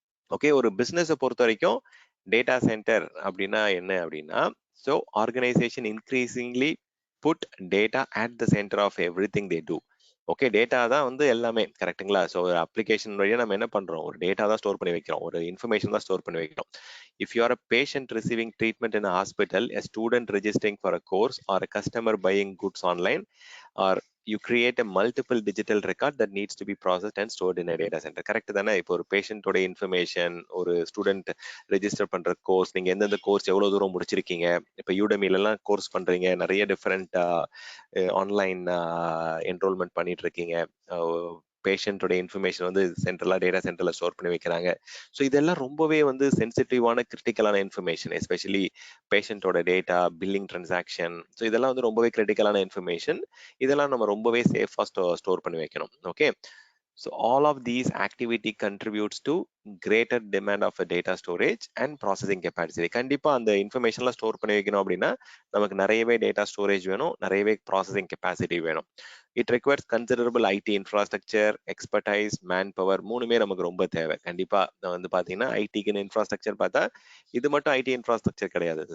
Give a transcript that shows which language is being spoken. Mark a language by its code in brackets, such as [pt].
[en] okay, [ta] ஒரு பிஸ்னஸை பொறுத்த வரைக்கும் டேட்டா சென்டர் அப்படின்னா என்ன அப்படின்னா, [en] So organisation increasingly put data at the centre of everything they do. [ta] Okay, data தான் வந்து எல்லாமே, கரெக்டுங்களா? ஸோ ஒரு அப்ளிகேஷன் வழியாக நம்ம என்ன பண்ணுறோம், ஒரு டேட்டா தான் ஸ்டோர் பண்ணி வைக்கிறோம், ஒரு இன்ஃபர்மேஷன் தான் ஸ்டோர் பண்ணி வைக்கிறோம். [en] If you are a patient receiving treatment in a hospital, a student registering for a course, or a customer buying goods online, or you create a multiple digital record that needs to be processed and stored in a data center. [ta] Correct தானே? இப்போ ஒரு பேஷண்டோட information, ஒரு student register பண்ற course, நீங்க எந்தெந்த course எவ்வளவு தூரம் முடிச்சிருக்கீங்க, இப்போ யூடமிலாம் கோர்ஸ் பண்றீங்க, நிறைய டிஃப்ரெண்ட் ஆன்லைன் என்ரோல்மெண்ட் பண்ணிட்டு இருக்கீங்க, பேஷண்டோட இன்ஃபர்மேஷன் வந்து சென்ட்ரலாக டேட்டா சென்டர்ல ஸ்டோர் பண்ணி வைக்கிறாங்க. ஸோ இதெல்லாம் ரொம்பவே வந்து சென்சிட்டிவான கிரிட்டிக்கலான information, especially பேஷண்டோட data, billing transaction. So இதெல்லாம் வந்து ரொம்பவே கிரிட்டிக்கலான இன்ஃபர்மேஷன். இதெல்லாம் நம்ம ரொம்பவே சேஃபா ஸ்டோர் பண்ணி வைக்கணும். [en] Okay, so all of these activity contributes to greater demand of a data storage and processing capacity. [ta] கண்டிப்பா அந்த இன்ஃபர்மேஷன்லாம் ஸ்டோர் பண்ணி வைக்கணும் அப்படின்னா நமக்கு நிறையவே டேட்டா ஸ்டோரேஜ் வேணும், நிறையவே ப்ராசஸிங் கெப்பாசிட்டி வேணும். [en] It requires considerable IT infrastructure, expertise, manpower. [ta] மூணுமே நமக்கு ரொம்ப தேவை. கண்டிப்பா வந்து பாத்தீங்கன்னா ஐடிக்கு இன்ஃப்ராஸ்ட்ரக்சர் பார்த்தா இது மட்டும் ஐடி இன்ஃப்ராஸ்ட்ரக்சர் கிடையாது.